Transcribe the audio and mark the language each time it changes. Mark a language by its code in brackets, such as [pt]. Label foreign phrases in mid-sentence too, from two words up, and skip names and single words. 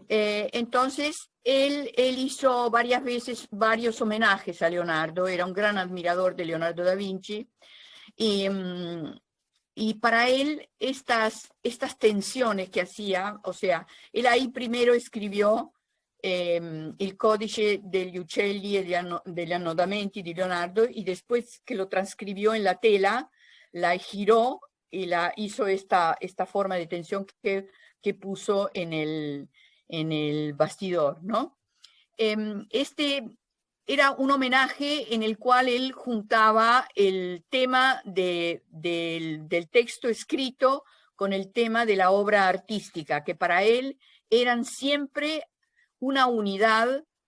[es] Entonces, él hizo varias veces varios homenajes a Leonardo, era un gran admirador de Leonardo da Vinci, y para él estas tensiones que hacía, o sea, él ahí primero escribió il codice degli uccelli e degli annodamenti di Leonardo, y después que lo transcribió en la tela, la giró y la hizo esta forma de tensión que puso en el bastidor, ¿no? Este era un homenaje en el cual él juntaba el tema del texto escrito con el tema de la obra artística, que para él eran siempre una unidad.